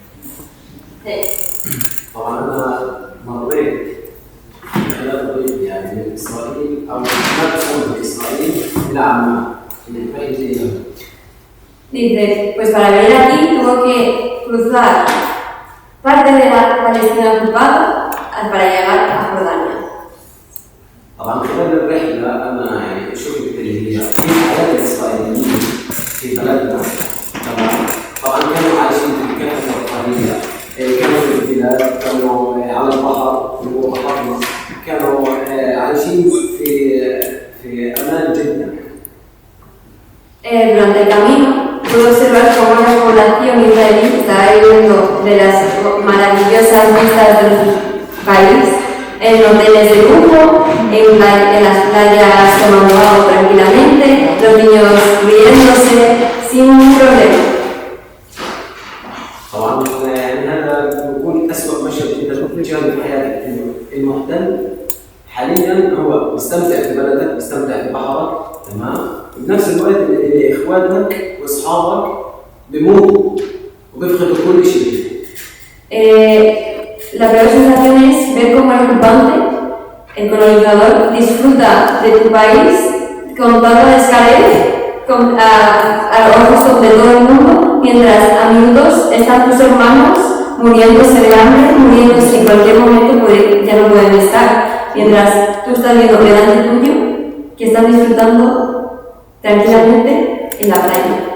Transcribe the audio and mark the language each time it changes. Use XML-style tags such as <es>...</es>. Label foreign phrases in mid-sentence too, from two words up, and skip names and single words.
<ar>طبعا أنا مريت بثلاث طريق يعني من إسرائيل أو ما تكون إسرائيل إلى عمان من البيت.</ar> <es>Dice, pues para venir aquí tuvo que cruzar parte de la Palestina ocupada para llegar a Jordania.</es> <ar>طبعا خلال الرحلة أنا يعني شفت اللي هي الحياة الإسرائيلية في بلدنا. طبعا كانوا عايشين في كهف الرفاهية، كانوا في البلاد، كانوا على البحر اللي هو بحرنا، كانوا عايشين في أمان جدا.</ar> <es>Durante el camino pude observar cómo la población israelí estaba viviendo de las maravillosas vistas del país, en hoteles de lujo, en las playas tomando agua tranquilamente, los niños riéndose sin ningún problema.</es> <ar>طبعا هذا بيكون أسوأ مشهد أنت تشاهده في حياتك، إنه المحتل حاليا هو مستمتع في بلدك، مستمتع في بحرك، تمام؟ بنفس الوقت اللي إخوانك وأصحابك بيموتوا وبيفقدوا كل شيء.</ar> <es>La peor sensación es ver cómo el ocupante, el colonizador, disfruta de tu país con toda la escalera, a los ojos de todo el mundo, mientras a minutos están tus hermanos muriéndose de hambre, muriéndose en cualquier momento, porque ya no pueden estar, mientras tú estás viendo delante tuyo que están disfrutando tranquilamente en la playa.</es>